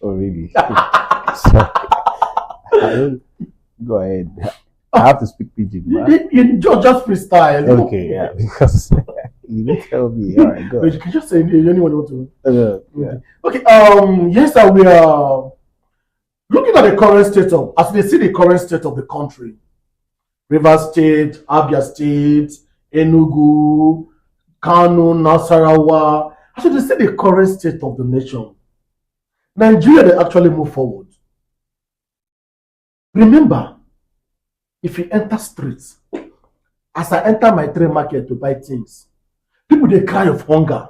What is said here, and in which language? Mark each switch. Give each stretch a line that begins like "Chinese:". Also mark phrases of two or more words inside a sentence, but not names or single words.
English: Oh, really? Sorry. Go ahead. I have to speak pidgin, man. You just freestyle. Okay, yeah, because you didn't tell me. All right, go. But you can just say anyone want to. Yeah. Okay. Yes, sir. We are looking at the current state of, as we see the current state of the country. Rivers State, Abia State, Enugu, Kano, Nasarawa. As we see the current state of the nation, Nigeria they actually move forward. Remember, if you enter streets, as I enter my trade market to buy things, people they cry of hunger.